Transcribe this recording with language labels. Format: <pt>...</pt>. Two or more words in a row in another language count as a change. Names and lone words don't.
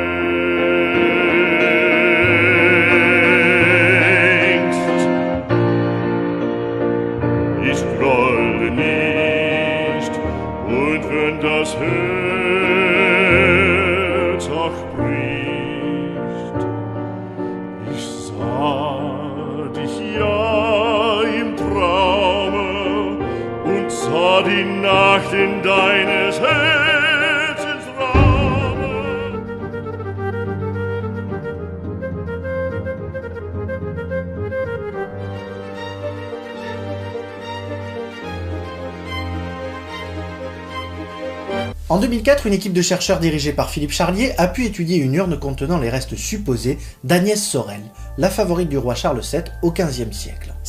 <de>Ich grolle nicht, und wenn das Herz auch bricht, ich sah dich ja im Traume und sah die Nacht in deines Herzens Raume.</de> <fr>En 2004, une équipe de chercheurs dirigée par Philippe Charlier a pu étudier une urne contenant les restes supposés d'Agnès Sorel, la favorite du roi Charles VII au XVe siècle.</fr>